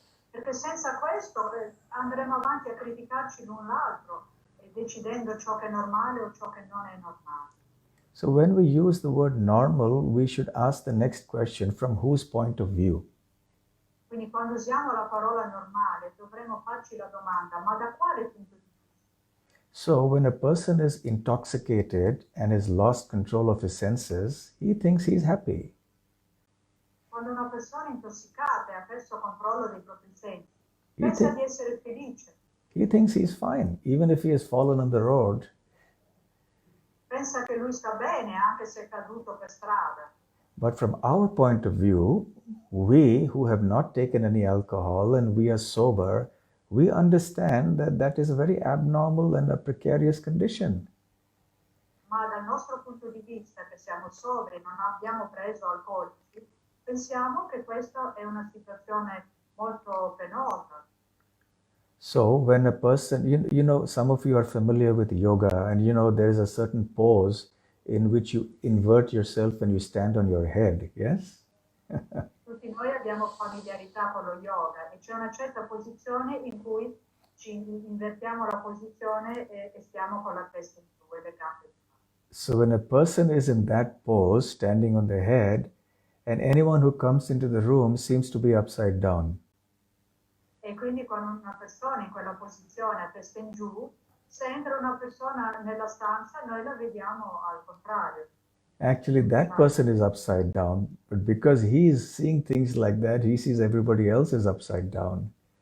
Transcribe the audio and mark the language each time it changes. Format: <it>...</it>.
<it>Perché senza questo andremo avanti a criticarci l'un l'altro, decidendo ciò che è normale o ciò che non è normale.</it> <en>So when we use the word normal, we should ask the next question, from whose point of view?</en> <it>Quindi quando usiamo la parola normale dovremo farci la domanda, ma da quale punto di vista?</it> <en>So when a person is intoxicated and has lost control of his senses, he thinks he's happy.</en> <it>Quando una persona intossicata e ha perso controllo dei propri sensi, pensa di essere felice.</it> <en>He thinks he's fine, even if he has fallen on the road.</en> <it>Pensa che lui sta bene anche se è caduto per strada.</it> <en>But from our point of view, we who have not taken any alcohol and we are sober, we understand that that is a very abnormal and a precarious condition.</en> <it>Ma dal nostro punto di vista, che siamo sobri, non abbiamo preso alcolici, pensiamo che questa è una situazione molto penosa.</it> <en>So when a person, some of you are familiar with yoga, and there is a certain pose in which you invert yourself and you stand on your head, yes?</en> <it>Tutti noi abbiamo familiarità con lo yoga e c'è una certa posizione in cui ci invertiamo la posizione e stiamo con la testa in giù e le gambe in alto.</it> <en>So when a person is in that pose, standing on their head, and anyone who comes into the room seems to be upside down.</en> <it>E quindi quando una persona in quella posizione a testa in giù, se entra una persona nella stanza noi la vediamo al contrario.</it> <en>Actually, that person is upside down, but because he is seeing things like that, he sees everybody else is upside down.</en>